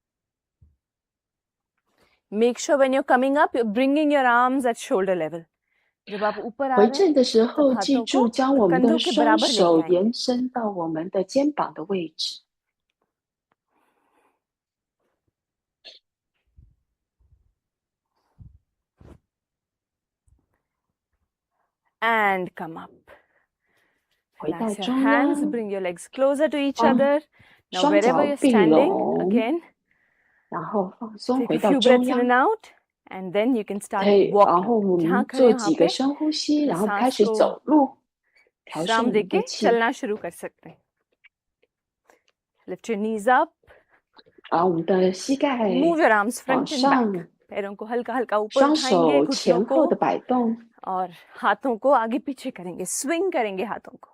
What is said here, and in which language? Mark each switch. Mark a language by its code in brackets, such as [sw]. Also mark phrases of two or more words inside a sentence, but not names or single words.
[en] Make sure when you're coming up, you're bringing your arms at shoulder level. [hi] जब आप ऊपर आ [zh] 回 [hi] रहे हैं [zh] 正的时 [hi] तब [zh] 候，记 [hi] हाथों [zh] 住 [hi] को [zh] 将我们的 [hi] कंधों के [zh] 双 [hi] बराबर [zh] 手 [hi] लेके आएंगे [zh] 延伸到我们的肩膀的位置。 [en] and come up. [zh] 回到 [en] Relax your [zh] 中 [en] hands, [zh] 央， [en] bring your legs closer to each [zh] 帮 [en] other. Now [zh] 双 [en] wherever [zh] 脚 [en] you're [zh] 并 [en] standing, [zh] 拢， [en] again, [zh] 然后放松， [en] take [zh] 回 [en] a [zh] 到 [en] few [zh] 中 [en] breaths in [zh] 央。 [en] and out, and then you can start [zh] 可以，然 [en] walking. [zh] 后我 [hi] जहाँ [zh] 们 [hi] खड़े [zh] 做 [hi] हैं वहाँ [zh] 几个 [hi] पे [zh] 深呼吸， [hi] अपनी [zh] 然后开 [hi] सांस [zh] 始 [hi] को [zh] 走路，调顺 [hi] विश्राम [zh] 我们 [hi] देके [zh] 的气。 [hi] चलना शुरू कर सकते हैं. [en] Lift your knees up, [zh] 然后我们的膝盖 [en] move your arms [zh] 往 [en] front and [zh] 上， [en] back. [hi] पैरों को हल्का हल्का ऊपर [zh] 双 [hi] उठाएंगे, [zh] 手 [hi] घुटनों [zh] 前后的 [hi] को [zh] 摆动， [hi] और हाथों को आगे पीछे करेंगे, swing करेंगे हाथों को.